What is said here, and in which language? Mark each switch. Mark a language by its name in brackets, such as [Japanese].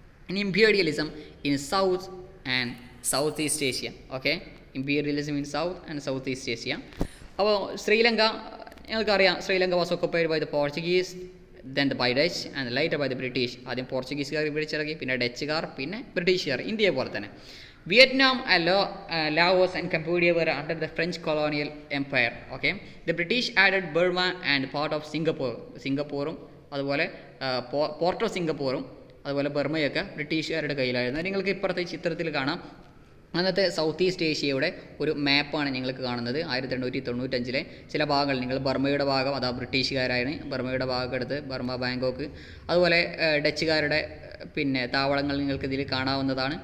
[Malayalam] ഇനി [English] Imperialism in south and south east Asia. Okay, imperialism in south and south east Asia. [Malayalam] അപ്പോൾ ശ്രീലങ്ക, ഞങ്ങൾക്കറിയാം [English] Sri Lanka was occupied by the Portuguese then by Dutch and later by the British. [Malayalam] ആദ്യം പോർച്ചുഗീസുകാർ പിടിച്ചിറക്കി, പിന്നെ ഡച്ചുകാർ, പിന്നെ ബ്രിട്ടീഷുകാർ, ഇന്ത്യയെ പോലെ തന്നെ. [English] Vietnam and Laos and Cambodia were under the French colonial empire. Okay, the British added Burma and part of Singapore. [Malayalam] സിംഗപ്പൂറും അതുപോലെ port of സിംഗപ്പൂറും അതുപോലെ ബർമയൊക്കെ ബ്രിട്ടീഷുകാരുടെ കയ്യിലായിരുന്നു. നിങ്ങൾക്ക് ഇപ്പുറത്തെ ചിത്രത്തിൽ കാണാം. അന്നത്തെ സൗത്ത് ഈസ്റ്റ് ഏഷ്യയുടെ ഒരു മാപ്പാണ് നിങ്ങൾക്ക് കാണുന്നത്. 1895 ചില ഭാഗങ്ങൾ, നിങ്ങൾ ബർമയുടെ ഭാഗം അതാ ബ്രിട്ടീഷുകാരാണ്. ബർമയുടെ ഭാഗം എടുത്ത് ബർമ, ബാങ്കോക്ക്, അതുപോലെ ഡച്ചുകാരുടെ പിന്നെ താവളങ്ങൾ നിങ്ങൾക്കിതിൽ കാണാവുന്നതാണ്.